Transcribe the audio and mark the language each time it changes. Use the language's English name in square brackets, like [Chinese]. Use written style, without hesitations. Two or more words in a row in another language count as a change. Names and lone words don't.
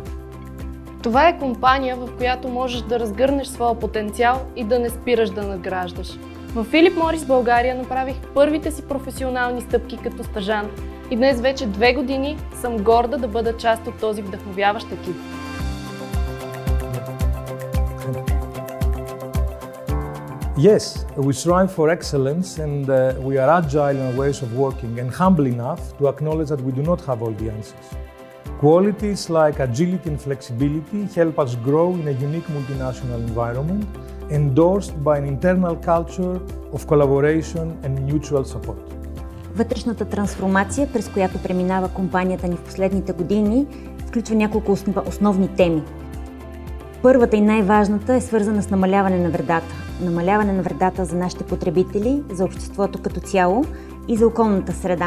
[Bulgarian] Това е компания, в която можеш да разгърнеш своя потенциал и да не спираш да надграждаш. В Филип Морис България направих първите си професионални стъпки като стажант и днес вече 2 години съм горда да бъда част от този вдъхновяващ екип. [English] Yes, we strive for excellence and we are agile in our ways of working and humble enough to acknowledge that we do not have all the answers. Qualities like agility and flexibility help us grow in a unique multinational environment, endorsed by an internal culture of collaboration and mutual support. [Bulgarian] Вътрешната трансформация, през която преминава компанията ни в последните години, включва няколко основни теми. Първата и най-важната е свързана с намаляване на вредата. Намаляване на вредата за нашите потребители, за обществото като цяло и за околната среда.